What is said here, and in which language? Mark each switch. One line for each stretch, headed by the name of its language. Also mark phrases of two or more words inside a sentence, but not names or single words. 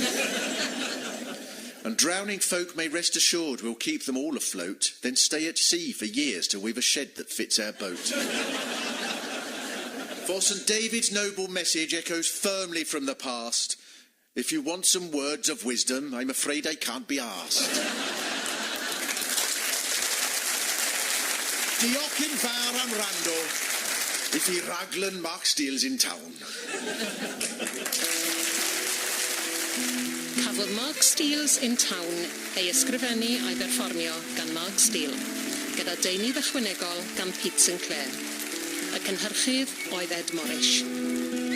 English: And drowning folk may rest assured we'll keep them all afloat, then stay at sea for years till we've a shed that fits our boat. For St David's noble message echoes firmly from the past. If you want some words of wisdom, I'm afraid I can't be asked.
Welsh: Diolch yn fawr am wrando. If he raglan Mark Steele's in town. Cafodd Mark Steele's in Town ei ysgrifennu a'i berfformio gan Mark Steele, gyda deunydd ychwanegol gan Pete Sinclair. Y cynhyrchydd oedd Ed Morris.